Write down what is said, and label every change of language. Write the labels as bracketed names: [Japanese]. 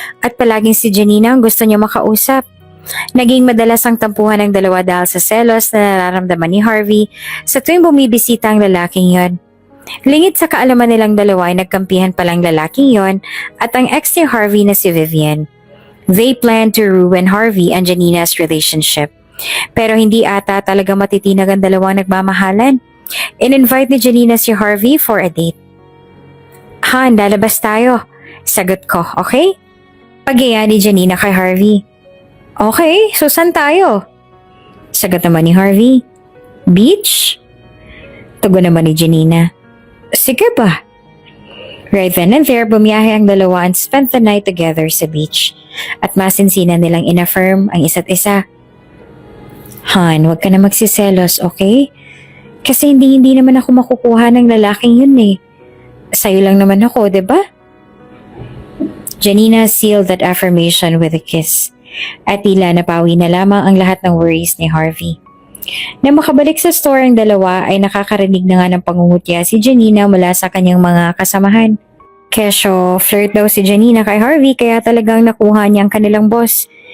[Filipino] At palaging si Janina ang gusto niya makausap. Naging madalas ang tampuhan ng dalawa dahil sa selos na nararamdaman ni Harvey sa tuwing bumibisita ang lalaking yon. Lingid sa kaalaman nilang dalawa ay nagkampihan palang lalaking yon at ang ex ni Harvey na si Vivian. [English] They planned to ruin Harvey and Janina's relationship. [Filipino] Pero hindi ata talaga matitinag ang dalawang nagmamahalan. In-invite ni Janina si Harvey for a date. Han, lalabas tayo. Sagot ko, okay? Pag-iya ni Janina kay Harvey. Okay, so saan tayo? Sagot naman ni Harvey. Beach? Tugon naman ni Janina. Sige ba? [English] Right then and there, [Filipino] bumiyahe ang dalawa [English] and spent the night together [Filipino] sa beach. At masinsinan nilang inaffirm ang isa't isa. Han, huwag ka na magsiselos, okay? Kasi hindi naman ako makukuha ng lalaking yun eh. Sa'yo lang naman ako, di ba? [English] Janina sealed that affirmation with a kiss. [Filipino] At tila napawi na lamang ang lahat ng worries ni Harvey. Na makabalik sa store ang dalawa ay nakakarinig na nga ng pangungutya si Janina mula sa kanyang mga kasamahan. Kesyo, flirt daw si Janina kay Harvey kaya talagang nakuha niya ang kanilang boss.